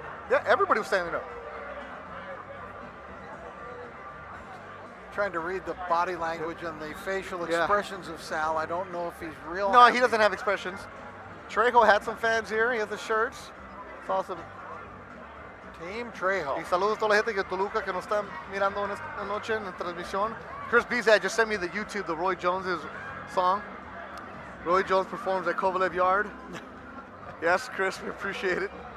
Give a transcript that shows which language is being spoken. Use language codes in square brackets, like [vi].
[en] Yeah, everybody was standing up. Trying to read the body language and the facial expressions of Sal. I don't know if he's real. No, happy. he doesn't have expressions. Trejo had some fans here. He has the shirts. It's awesome. Team Trejo. [es] Y saludos a toda la gente de Toluca que nos están mirando en esta noche en la transmisión. [en] Chris Bizak just sent me the YouTube, the Roy Jones' song. Roy Jones performs at Kovalev Yard. Yes, Chris, we appreciate it.